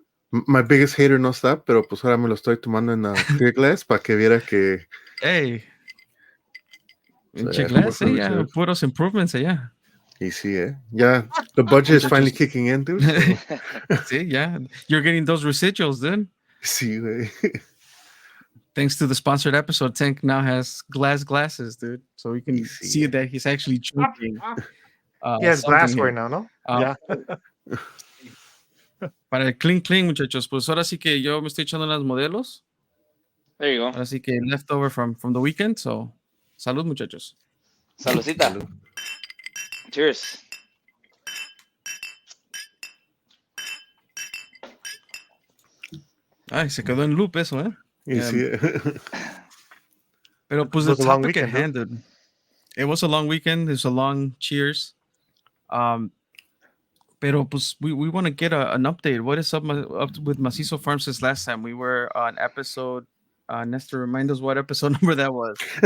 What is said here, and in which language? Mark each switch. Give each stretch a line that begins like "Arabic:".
English: My biggest hater
Spanish: no está, pero pues ahora me lo estoy tomando en
English: clear glass
Spanish: para que viera que...
English: Hey. Glass, yeah.
Spanish: Puros
English: improvements, yeah.
Spanish: Y sí, ya.
English: The budget is finally kicking in, dude. So. Sí, yeah. You're getting those residuals, dude.
Spanish: Sí, güey.
English: Thanks to the sponsored episode, Tank now has glasses, dude. So we can see that he's actually drinking. He has glassware now, ¿no? Yeah.
Spanish: Para el clean, muchachos. Pues ahora sí que yo me estoy echando las modelos.
English: There you go.
Spanish: Ahora sí que
English: leftover from the weekend. So,
Spanish: salud, muchachos. Saludcita. Salud.
English: Cheers.
Spanish: Ay, se quedó en loop eso, ¿eh? Y sí. Pero pues
English: the topic at hand, dude. It was a long weekend. It was a long cheers.
Spanish: Pero pues
English: we want to get an update. What is up with Macizo Farms since last time? We were on episode, Nestor, remind us what episode number that was.